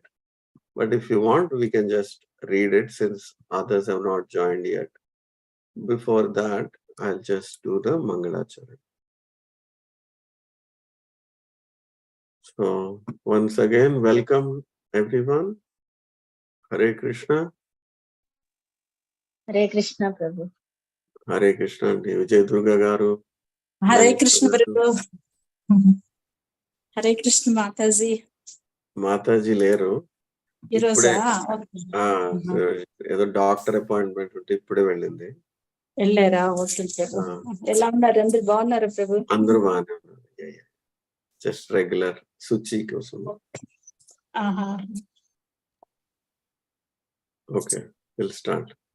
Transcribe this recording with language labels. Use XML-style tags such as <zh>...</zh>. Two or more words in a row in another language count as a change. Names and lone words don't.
<en>But if you want, we can just read it since others have not joined yet. Before that, I'll just do the Mangalacharan. So, once again, welcome everyone. Hare Krishna. Hare Krishna, Prabhu. Hare Krishna. Vijay Durga Garu. Hare Krishna, Prabhu. Hare Krishna, Mataji.</en> <te>మాతాజీ లేరు. ఈ రోజా ఆ, ఏదో</te> <en>doctor appointment</en> <te>ఉంటే ఇప్పుడే వెళ్ళింది. వెళ్ళారా? ఓకే ప్రభు. ఎలా ఉన్నారు? అందరు బాగున్నారా ప్రభు? అందరూ బాగానే ఉన్నారు.</te> <en>just regular</en> <te>శుచి కోసం. ఆహా.</te> <en>okay, will start.</en>